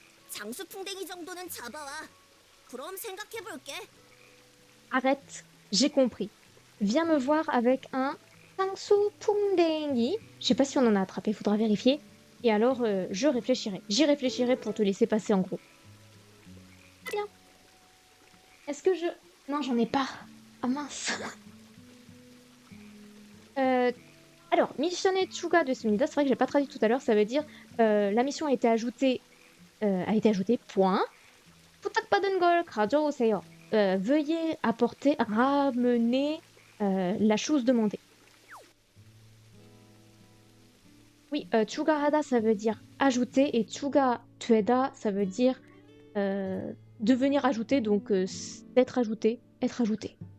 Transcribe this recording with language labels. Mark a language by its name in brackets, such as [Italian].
[Korean] 장수풍뎅이 정도는 잡아와. 그럼 생각해볼게. [French] Arrête, j'ai compris. Viens me voir avec un Sangsu Pungdengi. Je sais pas si on en a attrapé, faudra vérifier. Et alors, je réfléchirai. J'y réfléchirai pour te laisser passer en gros. Bien. Est-ce que je... Non, j'en ai pas. Ah mince. Euh, alors, Missione Chuga de Sumida, c'est vrai que j'ai pas traduit tout à l'heure, ça veut dire la mission a été ajoutée, point. [Korean] 부탁받은 걸 가져오세요. [French] Veuillez apporter, ramener la chose demandée. Oui, 추가하다, ça veut dire ajouter, et 추가되다, ça veut dire devenir ajouté, donc d'être ajouté, être ajouté.